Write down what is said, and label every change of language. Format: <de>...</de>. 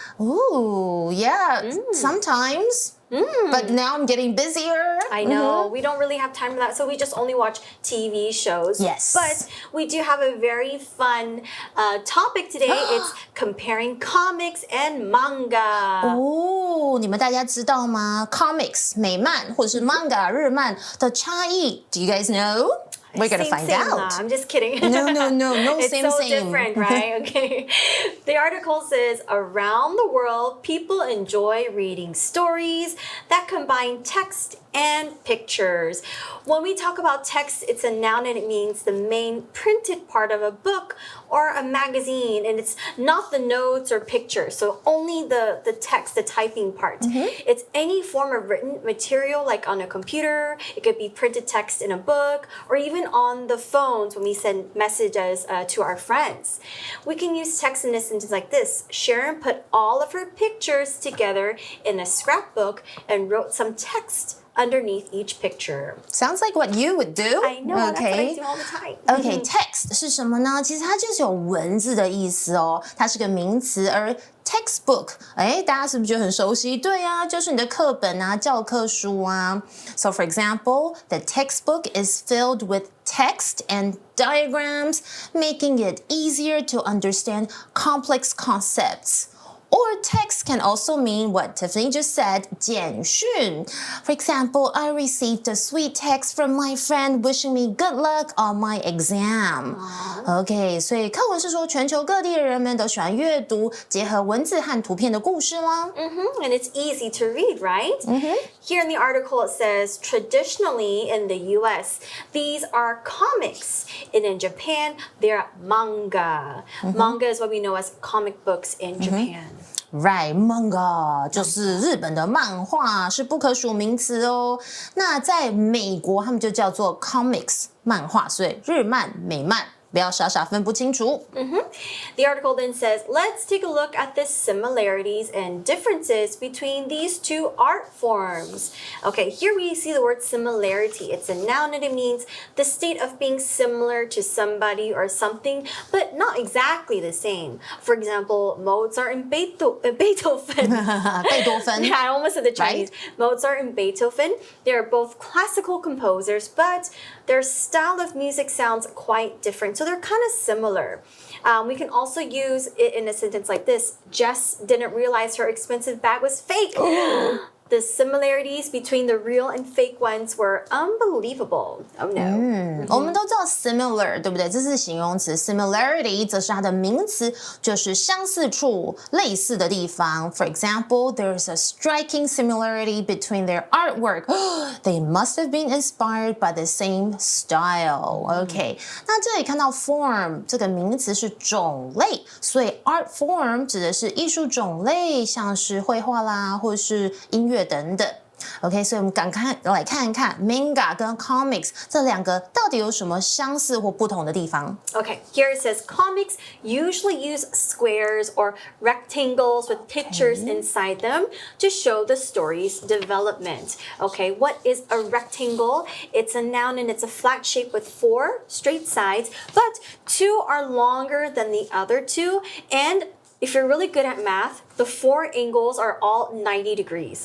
<en>Ooh, yeah, sometimes. But now I'm getting busier. I know. We don't really have time for that, so we just only watch TV shows. Yes. But we do have a very fun topic today. It's comparing comics and manga.</en> <zh>哦，你们大家知道吗 ？Comics 美漫或者是 manga 日漫的差异 ，</zh> <en>Do you guys know? We're gonna find out. I'm just kidding. No, It's same, so same. different, right? Okay. The article says, around the world, people enjoy reading stories that combine text and pictures. When we talk about text, it's a noun and it means the main printed part of a book or a magazine, and it's not the notes or pictures, so only the text, the typing part. It's any form of written material like on a computer, it could be printed text in a book, or even on the phones when we send messages to our friends. We can use text in a sentence like this. Sharon put all of her pictures together in a scrapbook and wrote some text underneath each picture. Sounds like what you would do. I know, that's what I do all the time.</en> <zh>Okay, text 是什么呢？其实它就是有文字的意思哦，它是个名词。而 textbook， 大家是不是觉得很熟悉？对啊，就是你的课本啊、教科书啊。</zh> <en>So for example, the textbook is filled with text and diagrams, making it easier to understand complex concepts. Or text can also mean what Tiffany just said, 简讯. For example, I received a sweet text from my friend wishing me good luck on my exam.</en> <zh>OK, 所以课文是说全球各地的人们都喜欢阅读结合文字和图片的故事啦。</zh> <en>And it's easy to read, right? Here in the article it says, traditionally in the US, these are comics. And in Japan, they're manga. Manga is what we know as comic books in Japan.</en> <zh>Right, manga 就是日本的漫画，是不可数名词哦。那在美国，他们就叫做 comics 漫画，所以日漫、美漫不要傻傻分不清楚。</zh> <en>The article then says, let's take a look at the similarities and differences between these two art forms. Okay, here we see the word similarity. It's a noun and it means the state of being similar to somebody or something, but not exactly the same. For example, Mozart and Beethoven.</en> <zh>贝多芬</zh> <en>Yeah, I almost said the Chinese. Right? Mozart and Beethoven, they're both classical composers, but their style of music sounds quite different. So they're kind of similar. We can also use it in a sentence like this. Jess didn't realize her expensive bag was fake. The similarities between the real and fake ones were unbelievable. Oh no.</en> <zh>我们都知道 similar 对不对？这是形容词 ，similarity 则是它的名词，就是相似处、类似的地方。</zh> <en>For example, there's a striking similarity between their artwork. They must have been inspired by the same style.</en> <zh>OK， 那这里看到 form 这个名词是种类，所以 art form 指的是艺术种类，像是绘画啦，或是音乐等等。 OK， 所以我们来看一看 manga 跟 comics 这两个到底有什么相似或不同的地方。</zh> <en>Okay, here it says comics usually use squares or rectangles with pictures inside them to show the story's development. Okay, what is a rectangle? It's a noun and it's a flat shape with 4 straight sides, but 2 are longer than the other 2, and if you're really good at math, the 4 angles are all 90 degrees.</en>